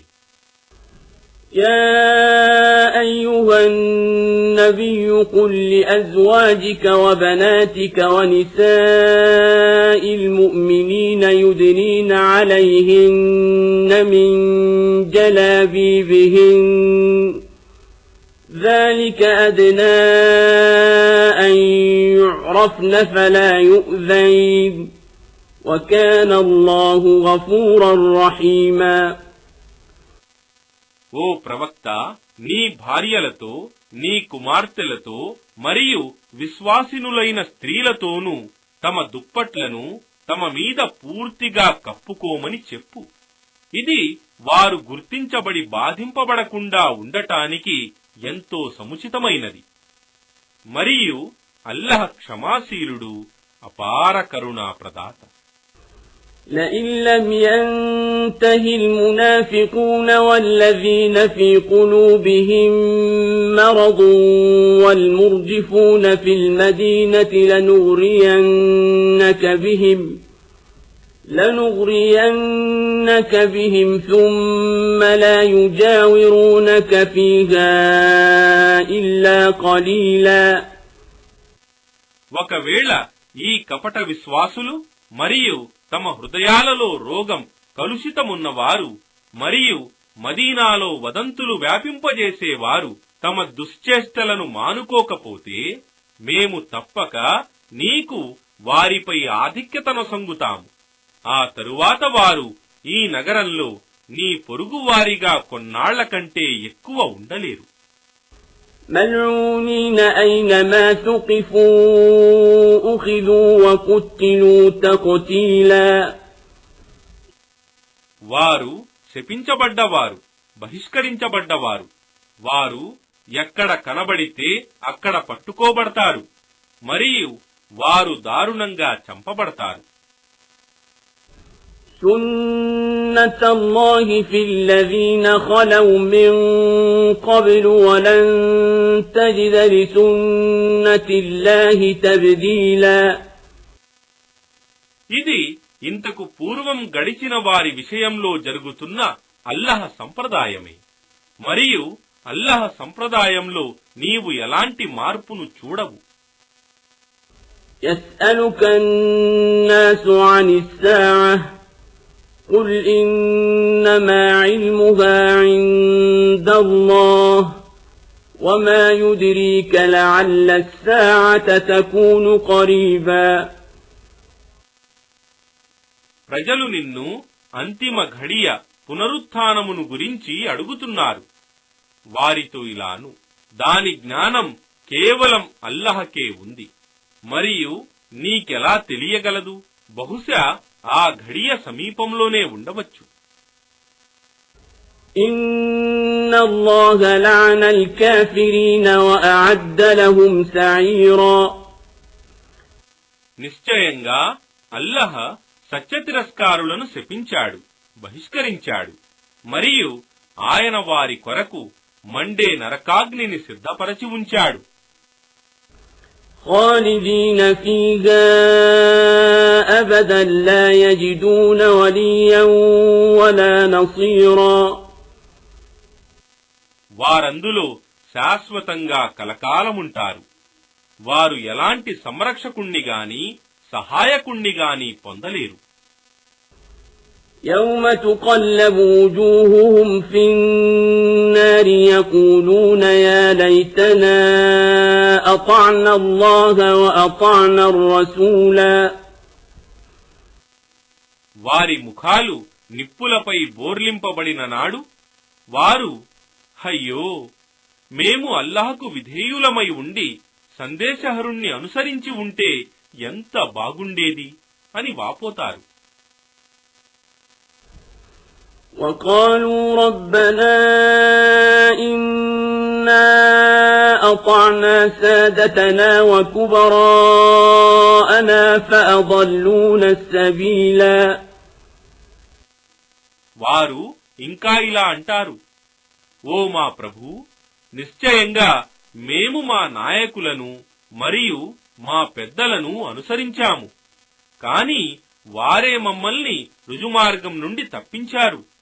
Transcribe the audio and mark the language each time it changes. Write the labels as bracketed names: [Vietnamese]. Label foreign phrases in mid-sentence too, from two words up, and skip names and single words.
[Arabic] يا أيها النبي قل لأزواجك وبناتك ونساء المؤمنين يدنين عليهن من جلابيبهن ذلك أدنى أن يعرفن فلا يؤذين وكان الله غفورا رحيما [Telugu] ఓ ప్రవక్త, నీ భార్యలతో, నీ కుమార్తెలతో మరియు విశ్వాసినులైన స్త్రీలతోనూ తమ దుప్పట్లను తమ మీద పూర్తిగా కప్పుకోమని చెప్పు. ఇది వారు గుర్తించబడి బాధింపబడకుండా ఉండటానికి ఎంతో సముచితమైనది. మరియు అల్లహ క్షమాశీలుడు, అపార కరుణా ప్రదాత. [Arabic] لئن لم ينته المنافقون والذين في قلوبهم مرض والمرجفون في المدينة لنغرينك بهم ثم لا يجاورونك فيها إلا قليلا [Telugu] ఒకవేళ ఈ కపట విశ్వాసులు మరియు తమ హృదయాలలో రోగం కలుషితమున్నవారు మరియు మదీనాలో వదంతులు వ్యాపింపజేసేవారు తమ దుశ్చేష్టలను మానుకోకపోతే మేము తప్పక నీకు వారిపై ఆధిక్యతనొసంగుతాము. ఆ తరువాత వారు ఈ నగరంలో నీ పొరుగువారిగా కొన్నాళ్ల కంటే ఎక్కువ ఉండలేరు. [Arabic] ملعونين أينما ثقفوا أخذوا وقتلوا تقتيلا [Telugu] వారు శపించబడ్డవారు, బహిష్కరించబడ్డవారు. వారు ఎక్కడ కనబడితే అక్కడ పట్టుకోబడతారు మరియు వారు దారుణంగా చంపబడతారు. [Arabic] سنة الله في الذين خلوا من قبل ولن تجد لسنة الله تبديلا [Telugu] ఇది ఇంతకు పూర్వం గడిచిన వారి విషయంలో జరుగుతున్న అల్లహ సంప్రదాయమే. మరియు అల్లహ సంప్రదాయంలో నీవు ఎలాంటి మార్పును చూడవు. [Arabic] يسألك الناس عن الساعة قل إنما علمها عند الله وما يدريك لعل الساعة تكون قريبا [Telugu] ప్రజలు నిన్ను అంతిమ ఘడియ పునరుత్థానమును గురించి అడుగుతున్నారు. వారితో ఇలాను, దాని జ్ఞానం కేవలం అల్లహకే ఉంది. మరియు నీకెలా తెలియగలదు? బహుశా ఆ ఘడియ సమీపంలోనే ఉండవచ్చు. [Arabic] إن الله لعن الكافرين وأعد لهم سعيرا. [Telugu] నిశ్చయంగా అల్లహ సత్యతిరస్కారులను శపించాడు, బహిష్కరించాడు, మరియు ఆయన వారి కొరకు మండే నరకాగ్నిని సిద్ధపరచి ఉంచాడు. [Arabic] خالدين فيها أبدا لا يجدون وليا ولا نصيرا. [Telugu] వారందులో శాశ్వతంగా కలకాలముంటారు. వారు ఎలాంటి సంరక్షకుణ్ణి గాని సహాయకుణ్ణి గాని పొందలేరు. [Arabic] يوم تقلب وجوههم في النار يقولون يا ليتنا أطعنا الله وأطعنا الرسولا. [Telugu] వారి ముఖాలు నిప్పులపై బోర్లింపబడిన నాడు వారు, అయ్యో, మేము అల్లాహకు విధేయులమై ఉండి సందేశహరుణ్ణి అనుసరించి ఉంటే ఎంత బాగుండేది అని వాపోతారు. [Arabic] وقالوا ربنا إنا أطعنا سادتنا وكبراءنا فأضلونا السبيلا. [Telugu] వారు ఇంకా ఇలా అంటారు, ఓ మా ప్రభూ, నిశ్చయంగా మేము మా నాయకులను మరియు మా పెద్దలను అనుసరించాము, కాని వారే మమ్మల్ని రుజుమార్గం నుండి తప్పించారు.